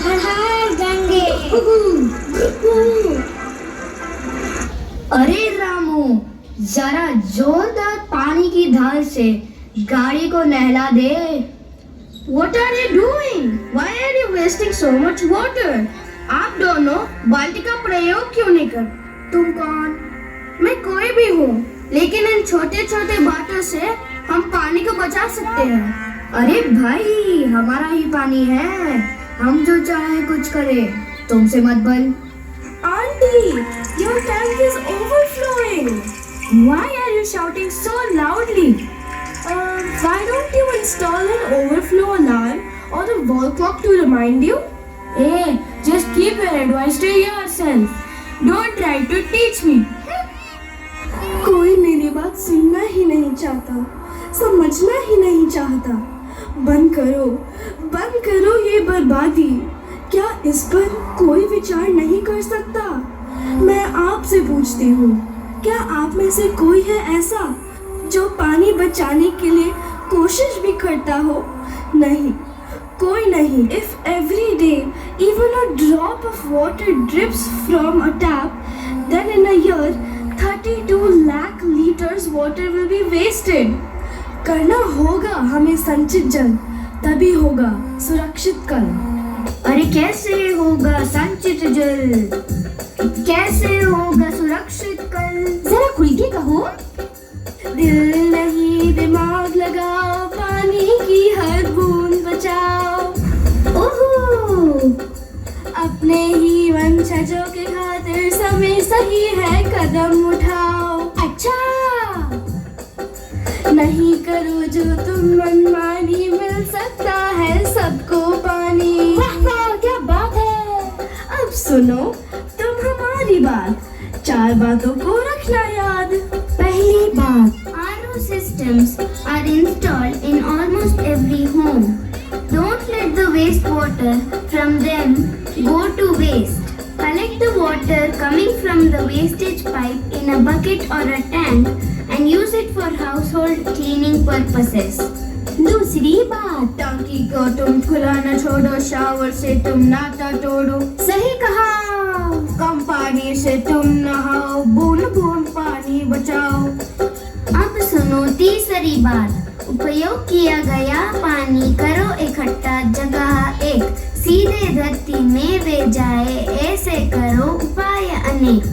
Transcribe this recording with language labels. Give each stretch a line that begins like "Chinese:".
Hindi: हर हर गंगे। अरे रामू, जरा जोरदार पानी की धार से गाड़ी को नहला दे।
English: What are you doing? Why are you wasting so much water?
Hindi: आप दोनों बाल्टी का प्रयोग क्यों नहीं कर? तुम कौन? मैं कोई भी हूँ, लेकिन इन छोटे छोटे बातों से हम पानी को बचा सकते हैं। अरे भाई, हमारा ही पानी है, हम जो चाहे कुछ करें, तुमसे मत बल।
English: Auntie, your tank is overflowing. Why are you shouting so loudly? Why don't you install an overflow alarm or a wall clock to remind you? Hey, just keep your advice to yourself. Don't try to teach me.
Hindi: कोई मेरी बात सुनना ही नहीं चाहता, समझना ही नहीं चाहता। बंद करो ये बर्बादी। क्या इस पर कोई विचार नहीं कर सकता? मैं आपसे पूछती हूँ, क्या आप में से कोई है ऐसा जो पानी बचाने के लिए कोशिश भी करता हो? नहीं, कोई नहीं।
English: If every day even a drop of water drips from a tap, then in a year 32 lakh liters water will be wasted.
Hindi: करना होगा हमें संचित जल, तभी होगा सुरक्षित कल। अरे कैसे होगा संचित जल? कैसे होगा सुरक्षित कल? जरा खुल के कहो। दिल नहीं दिमाग लगाओ, पानी की हर बूंद बचाओ। ओहो, अपने ही वंशजों के खातिर समय सही है, कदम उठाओ। अच्छा, नहीं करो जो तुम मनमानी, मिल सकता है सबको पानी। वाह वाह क्या बात है। अब सुनो तुम हमारी बात, 4 बातों को रखना याद। पहली बात,
English: RO systems are installed in almost every home. Don't let the wastewater from them go to waste. Collect the water coming from the wastage pipe in a bucket or a tank and use it for household cleaning purposes.
Hindi: दूसरी बात, टांकी को तुम खुला न छोड़ो, shower से तुम नाता तोड़ो। सही कहा। कम पानी से तुम नहाओ, बूंद बूंद पानी बचाओ। अब सुनो तीसरी बात, उपयोग किया गया पानी करो इकट्ठा जगह एक, सीधे धरती में वे जाए, ऐसे करो उपाय अनेक।